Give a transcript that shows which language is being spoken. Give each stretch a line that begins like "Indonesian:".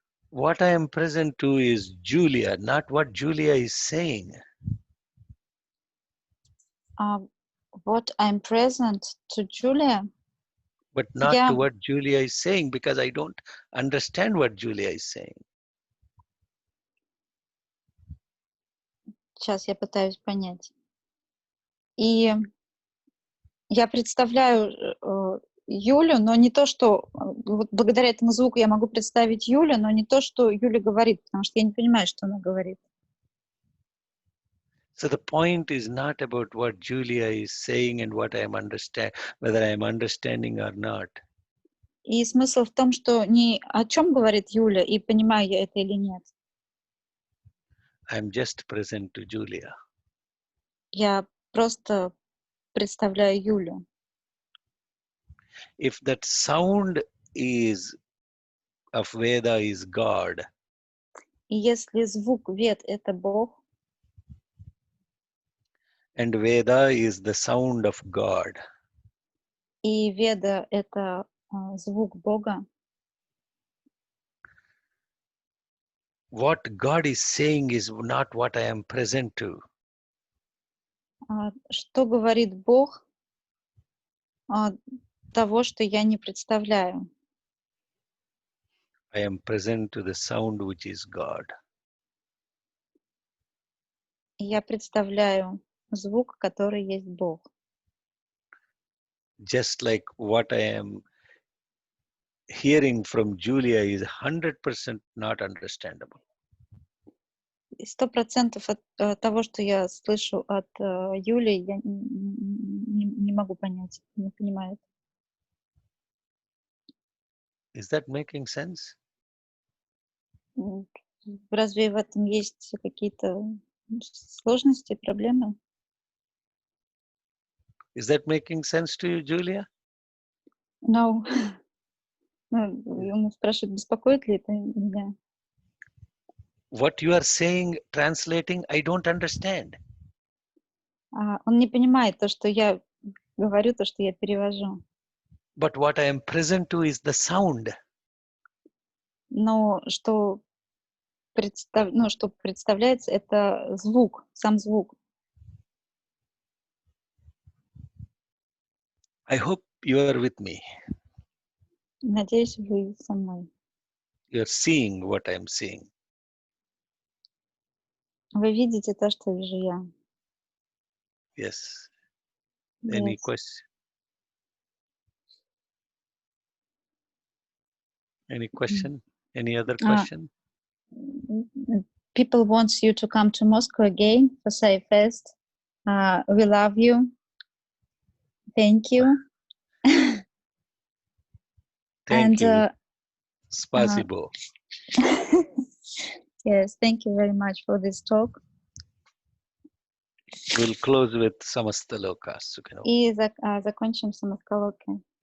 English: What I am present to is Julia, not what Julia is saying. What I'm present to Julia. But not to what Julia is saying, because I don't understand what Julia is saying.
Russian: Сейчас я пытаюсь понять. И я представляю Юлю, но не то, что... Вот благодаря этому звуку я могу представить Юлю, но не то, что Юля говорит, потому что я не понимаю, что она говорит.
English: So the point is not about what Julia is saying and what I am whether I am understanding or not.
Russian: И смысл в том, что не о чем говорит Юля, и понимаю я это или нет.
English: I'm just present to Julia.
Russian: Я просто представляю Юлю.
English: If that sound is of Veda is God.
Russian: И если звук Вед — это Бог,
English: and Veda is the sound of God.
Russian: И Веда — это звук Бога.
English: What God is saying is not what I am present to.
Russian: Что говорит Бог, того, что я не представляю.
English: I am present to the sound which is God.
Russian: Я представляю звук, который есть Бог.
English: Just like what I am hearing from Julia is 100% not understandable.
Russian: 100% от того, что я слышу от Юли, я не могу понять, не понимаю.
English: Is that making sense?
Russian: Разве в этом есть какие-то сложности, проблемы?
English: Is that making sense to you, Julia? No.
Russian: Он спрашивает, беспокоит ли это меня?
English: What you are saying, translating, I don't understand.
Russian: Он не понимает то, что я говорю, то, что я перевожу.
English: But what I am present to is the sound.
Russian: Но что представляется, это звук, сам звук.
English: I hope you are with me.
Russian: Надеюсь, вы со мной.
English: You are seeing what I am seeing.
Russian: Вы видите то, что вижу я.
English: Yes. Any Yes. question? Any question? Any other question? People want you to come to Moscow again for Sai Fest. We love you. Thank you. Thank you. Spasibo. Yes, thank you very much for this talk. We'll close with Samastaloka.
Russian: И закончим самоскалокой.